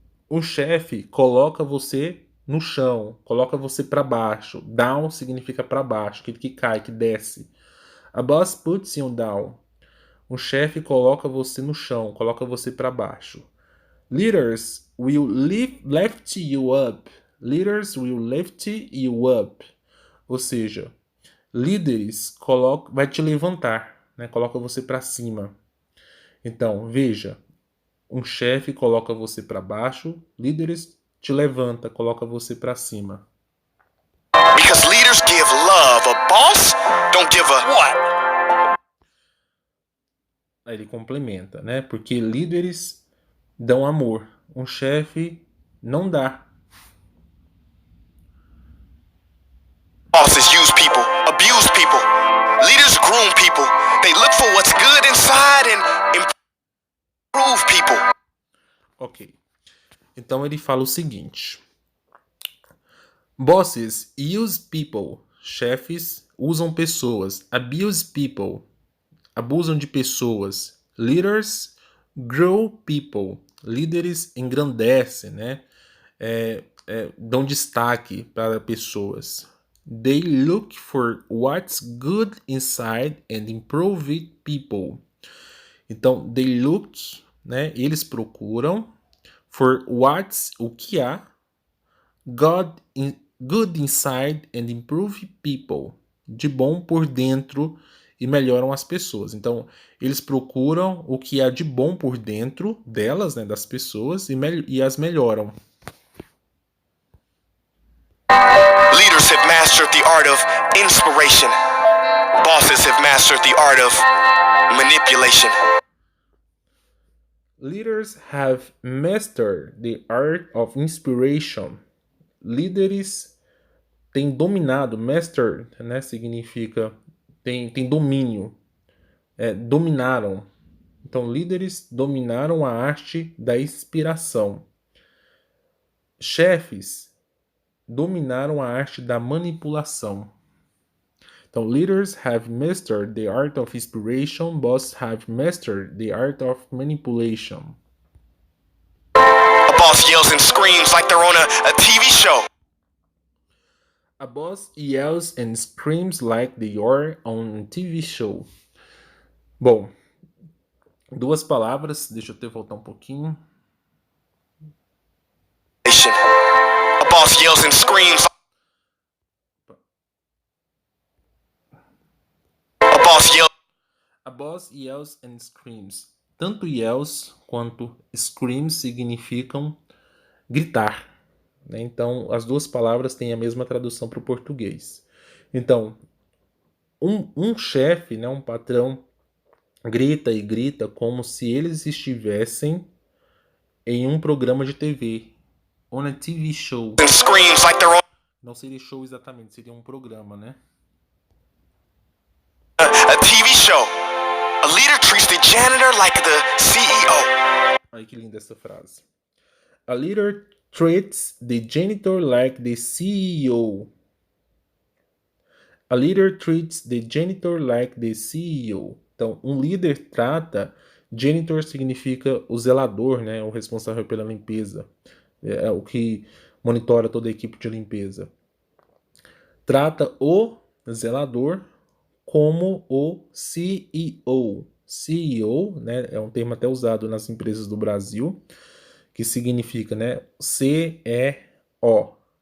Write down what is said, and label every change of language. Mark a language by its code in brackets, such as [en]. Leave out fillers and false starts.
[pt] Um chefe coloca você no chão, coloca você para baixo. Down significa para baixo, aquele que cai, que desce. [en] A boss puts you down. [pt] Um chefe coloca você no chão, coloca você para baixo. [en] Leaders will lift you up. Leaders will lift you up. [pt] Ou seja, líderes vai te levantar, né? Coloca você para cima. Então, veja, um chefe coloca você para baixo, líderes te levanta, coloca você para cima. [en] Because leaders give love. A boss don't give a what? [pt] Aí ele complementa, né? Porque líderes dão amor, um chefe não dá. [en] Bosses use people, abuse people. Leaders groom people. They look for what's good inside and improve people. Ok. [pt] Então ele fala o seguinte. [en] Bosses use people. [pt] Chefes usam pessoas. [en] Abuse people. [pt] Abusam de pessoas. [en] Leaders grow people. [pt] Líderes engrandecem, né? Dão destaque para pessoas. [en] They look for what's good inside and improve people. Então, they look, né? [pt] Eles procuram [en] for what's, [pt] o que há, [en] good inside and improve people. [pt] De bom por dentro e melhoram as pessoas. Então, eles procuram o que há de bom por dentro delas, né? Das pessoas e as melhoram. [en] Leaders have mastered the art of inspiration. Bosses have mastered the art of manipulation. Leaders have mastered the art of inspiration. [pt] Líderes têm dominado, master, né, significa tem domínio, dominaram. Então, líderes dominaram a arte da inspiração. Chefes dominaram a arte da manipulação. [en] Então, leaders have mastered the art of inspiration, bosses have mastered the art of manipulation. A boss yells and screams like they're on a TV show. A boss yells and screams like they are on a TV show. [pt] Bom, duas palavras, deixa eu até voltar um pouquinho. [en] A boss yells and screams. A boss yells and screams. [pt] Tanto yells quanto screams significam gritar, né? Então, as duas palavras têm a mesma tradução para o português. Então, um chefe, né, um patrão, grita e grita como se eles estivessem em um programa de TV. [en] On a TV show. [pt] Não seria show exatamente, seria um programa, né? [en] A TV show. A leader treats the janitor like the CEO. [pt] Olha que linda essa frase. [en] A leader treats the janitor like the CEO. A leader treats the janitor like the CEO. [pt] Então, um líder trata... Janitor significa o zelador, né? O responsável pela limpeza. É o que monitora toda a equipe de limpeza. Trata o zelador como o CEO. CEO, né, é um termo até usado nas empresas do Brasil, que significa, né, CEO.